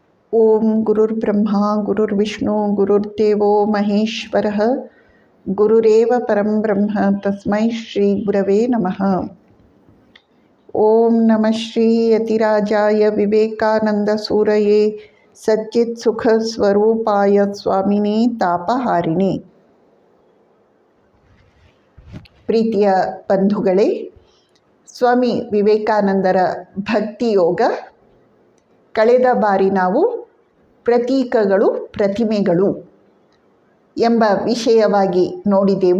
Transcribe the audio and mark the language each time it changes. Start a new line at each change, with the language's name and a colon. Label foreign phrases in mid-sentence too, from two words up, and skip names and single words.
Sanskrit: ಓಂ ಗುರುರ್ಬ್ರಹ್ಮ ಗುರುರ್ವಿಷ್ಣು ಗುರುರ್ದೇವೋ ಮಹೇಶ್ವರಃ ಗುರುರೇವ ಪರಂ ಬ್ರಹ್ಮ ತಸ್ಮೈ ಶ್ರೀ ಗುರವೇ ನಮಃ. ಓಂ ನಮಃ ಶ್ರೀ ಯತಿರಾಜಾಯ ವಿವೇಕಾನಂದ ಸೂರಯೇ ಸಚ್ಚಿತ್ ಸುಖ ಸ್ವರೂಪಾಯ ಸ್ವಾಮಿನೇ ತಾಪಹಾರಿಣಿ.
Kannada: ಪ್ರೀತಿಯ ಬಂಧುಗಳೇ, ಸ್ವಾಮಿ ವಿವೇಕಾನಂದರ ಭಕ್ತಿಯೋಗ ಕಳೆದ ಬಾರಿ ನಾವು ಪ್ರತೀಕಗಳು ಪ್ರತಿಮೆಗಳು ಎಂಬ ವಿಷಯವಾಗಿ ನೋಡಿದೆವು.